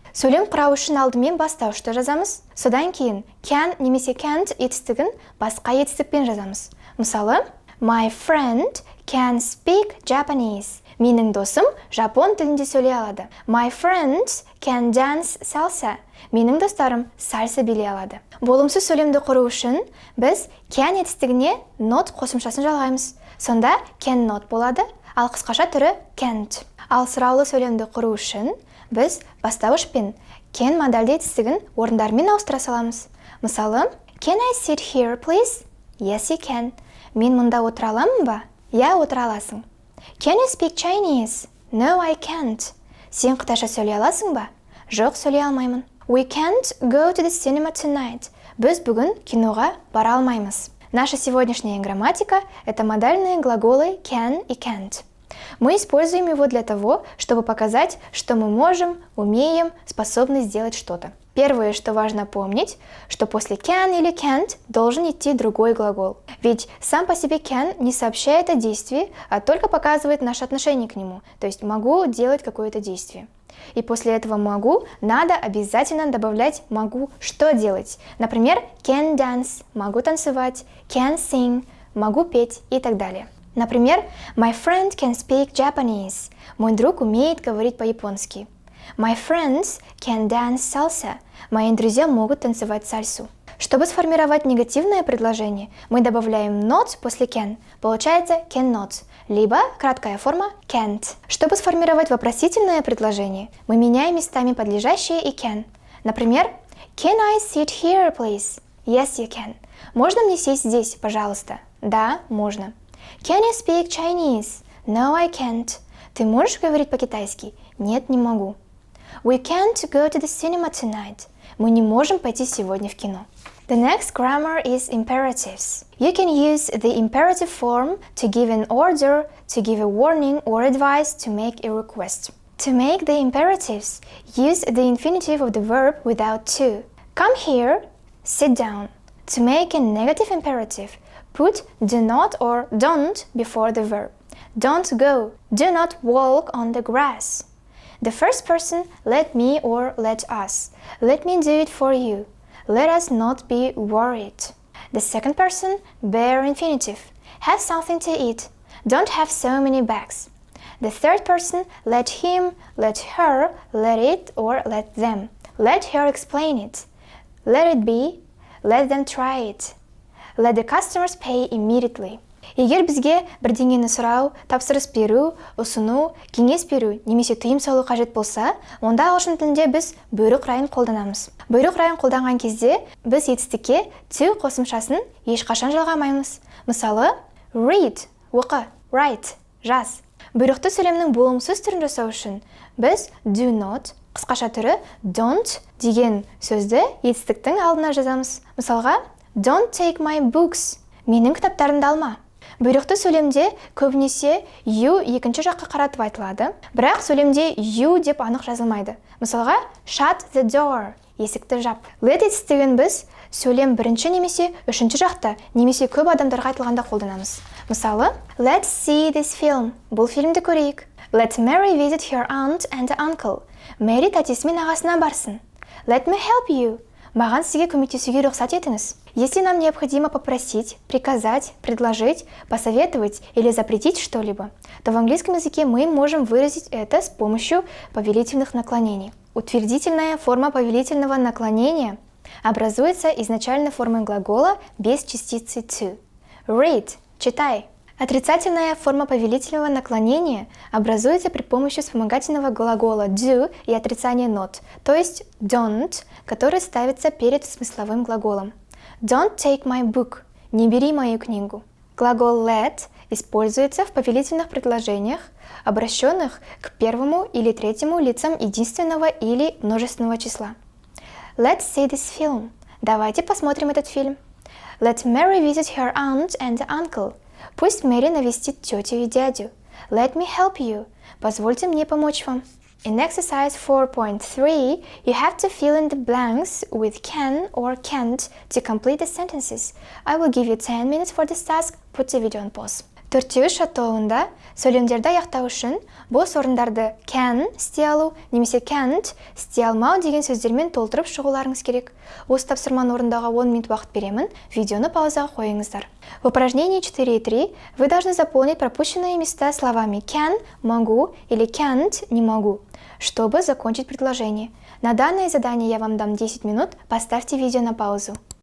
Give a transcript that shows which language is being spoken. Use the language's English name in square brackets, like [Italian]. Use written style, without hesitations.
[Kazakh] Сөйлем құрау үшін алдымен бастауышты жазамыз, содан кейін can немесе can't етістігін басқа етістікпен жазамыз. [English] Мысалы, my friend can speak Japanese. [Kazakh] Менің досым жапон тілінде сөйлей алады. [English] My friends can dance salsa. [Kazakh] Менің достарым сальса билей алады. Болымсыз сөйлемді құру үшін біз can етістігіне not қосымшасын жалғаймыз. Сонда can not болады, ал қысқаша түрі can't. Ал сұраулы сөйлемді құру үшін біз бастауышпен can модальды етістігін орындармен ауыстыра саламыз. [English] Мысалы, can I sit here, please? Yes, you can. [Kazakh] Мен мұнда отыра аламын ба? Я, отыра аласың. [English] Can you speak Chinese? No, I can't. [Kazakh] Сен қытайша сөйлей аласың ба? Жоқ, сөйлей алмаймын. [English] We can't go to the cinema tonight. [Kazakh] Біз бүгін киноға бара алмаймыз. [Russian] Наша сегодняшняя грамматика – это модальные глаголы can и can't. Мы используем его для того, чтобы показать, что мы можем, умеем, способны сделать что-то. Первое, что важно помнить, что после can или can't должен идти другой глагол. Ведь сам по себе can не сообщает о действии, а только показывает наше отношение к нему. То есть могу делать какое-то действие. И после этого могу надо обязательно добавлять могу что делать. Например, can dance – могу танцевать, can sing – могу петь и так далее. [English] Например, my friend can speak Japanese. [Russian] Мой друг умеет говорить по-японски. [English] My friends can dance salsa. [Russian] Мои друзья могут танцевать сальсу. Чтобы сформировать негативное предложение, мы добавляем not после can. Получается cannot, либо краткая форма can't. Чтобы сформировать вопросительное предложение, мы меняем местами подлежащее и can. [English] Например, can I sit here, please? Yes, you can. [Russian] Можно мне сесть здесь, пожалуйста? Да, можно. [English] Can you speak Chinese? No, I can't. [Russian] Ты можешь говорить по-китайски? Нет, не могу. [English] We can't go to the cinema tonight. [Russian] Мы не можем пойти сегодня в кино. [English] The next grammar is imperatives. You can use the imperative form to give an order, to give a warning or advice, to make a request. To make the imperatives, use the infinitive of the verb without to. Come here, sit down. To make a negative imperative, put do not or don't before the verb. Don't go. Do not walk on the grass. The first person, let me or let us. Let me do it for you. Let us not be worried. The second person, bare infinitive. Have something to eat. Don't have so many bags. The third person, let him, let her, let it or let them. Let her explain it. Let it be. Let them try it. Let the customers pay immediately. [Kazakh] Егер бізге бірдеңені сұрау, тапсырыс беру, ұсыну, кеңес беру немесе тыйым салу қажет болса, онда ағылшын тілінде біз бұйрық райын қолданамыз. Бұйрық райын қолданған кезде біз етістікке to қосымшасын ешқашан жалғамаймыз. Мысалы, read, оқы, write, жаз. Бұйрықты сөйлемнің болымсыз түрін жасау үшін біз do not, қысқаша түрі don't деген сөзді етістіктің алдына жазамыз. [English] Мысалға, don't take my books. [Kazakh] Менің кітаптарымды алма. Бұйрықты сөйлемде көбінесе you екінші жаққа қаратып айтылады, бірақ сөйлемде you деп анық жазылмайды. Мысалға, [English] shut the door, [Kazakh] есікті жап. Let етістігін біз сөйлем бірінші немесе үшінші жақта, немесе көп адамдарға айтылғанда қолданамыз. Мысалы, [English] let's see this film, [Kazakh] бұл фильмді көрейік. [English] Let Mary visit her aunt and uncle. [Kazakh] Мэри тәтесі мен ағасына барсын. [English] Let me help you. [Kazakh] Маған сізге көмектесуге рұқсат етіңіз. [Russian] Если нам необходимо попросить, приказать, предложить, посоветовать или запретить что-либо, то в английском языке мы можем выразить это с помощью повелительных наклонений. Утвердительная форма повелительного наклонения образуется изначально формой глагола без частицы to. Read – читай. Отрицательная форма повелительного наклонения образуется при помощи вспомогательного глагола do и отрицания not, то есть don't, который ставится перед смысловым глаголом. [English] Don't take my book. [Russian] Не бери мою книгу. Глагол let используется в повелительных предложениях, обращенных к первому или третьему лицам единственного или множественного числа. [English] Let's see this film. [Russian] Давайте посмотрим этот фильм. [English] Let Mary visit her aunt and uncle. [Russian] Пусть Мэри навестит тетю и дядю. [English] Let me help you. [Russian] Позвольте мне помочь вам. [English] In exercise 4.3, you have to fill in the blanks with can or can't to complete the sentences. I will give you 10 minutes for this task. Put the video on pause. [Kazakh] Төртеуіш атауында сөйлемдерді аяқтау үшін бос орындарды can істей алу немесе can't істей алмау деген сөздермен толтырып шығуларыңыз керек. Осы тапсырманы орындауға 10 минут уақыт беремін. Видеоны паузаға қойыңыздар. [Russian] В упражнении 4.3 вы должны заполнить пропущенные места словами can – могу или can't – не могу, чтобы закончить предложение. На данное задание я вам дам 10 минут. Поставьте видео на паузу.